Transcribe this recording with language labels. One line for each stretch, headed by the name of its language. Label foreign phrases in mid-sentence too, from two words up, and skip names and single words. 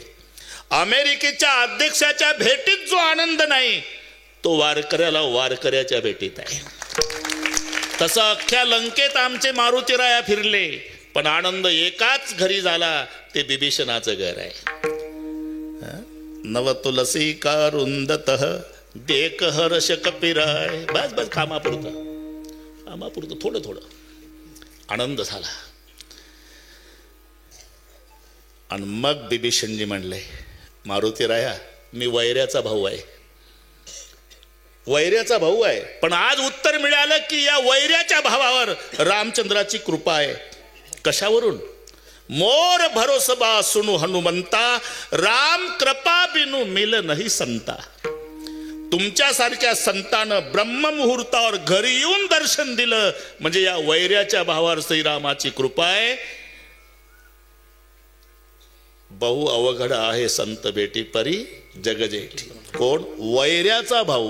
Marathi: अमेरिकेच्या अध्यक्षाच्या भेटीत जो आनंद नाही, तो वारकऱ्याला वारकऱ्याच्या भेटीत आहे. तसं अख्ख्या लंकेत आमचे मारुतीराया फिरले, पण आनंद एकाच घरी झाला, ते बिभीषणाचं घर आहे.
Awadhi: नव तुलसी का रुंदतः देख हर्ष कपिराय.
Marathi: बस बस, कामापुरतं थोडं थोडं आनंद झाला. आणि मग बिभीषणजी म्हणले, मारुतीराया मी वैऱ्याचा भाऊ आहे, वैऱ्याचा भाऊ आहे. पण आज उत्तर मिळालं की या वैऱ्याच्या भावावर रामचंद्राची कृपा आहे. कशावरून?
Awadhi: मोर भरोसबा सुनु हनुमंता, राम कृपा बिनु मिल नहीं संता.
Marathi: तुमच्यासारख्या संतानं ब्रह्ममुहूर्तावर घरी येऊन दर्शन दिलं म्हणजे या वैऱ्याच्या भावावर श्रीरामाची कृपा आहे. बहु अवघड आहे संत भेटी परी जगजेठी. कोण? वैऱ्याचा भाऊ.